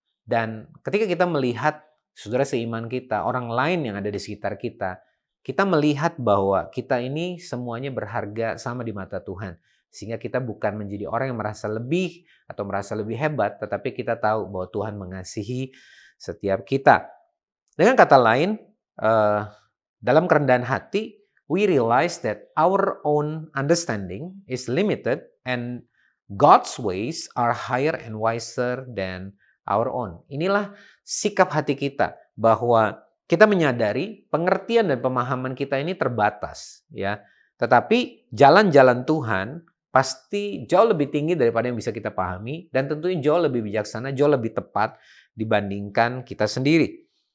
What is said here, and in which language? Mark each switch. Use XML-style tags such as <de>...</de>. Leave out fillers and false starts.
<id>Dan ketika kita melihat saudara seiman kita, orang lain yang ada di sekitar kita, kita melihat bahwa kita ini semuanya berharga sama di mata Tuhan. Sehingga kita bukan menjadi orang yang merasa lebih atau merasa lebih hebat, tetapi kita tahu bahwa Tuhan mengasihi setiap kita. Dengan kata lain, dalam kerendahan hati,</id> <en>we realize that our own understanding is limited and God's ways are higher and wiser than our own.</en> <id>Inilah sikap hati kita bahwa kita menyadari pengertian dan pemahaman kita ini terbatas, ya. Tetapi jalan-jalan Tuhan pasti jauh lebih tinggi daripada yang bisa kita pahami dan tentunya jauh lebih bijaksana, jauh lebih tepat dibandingkan kita sendiri.</id>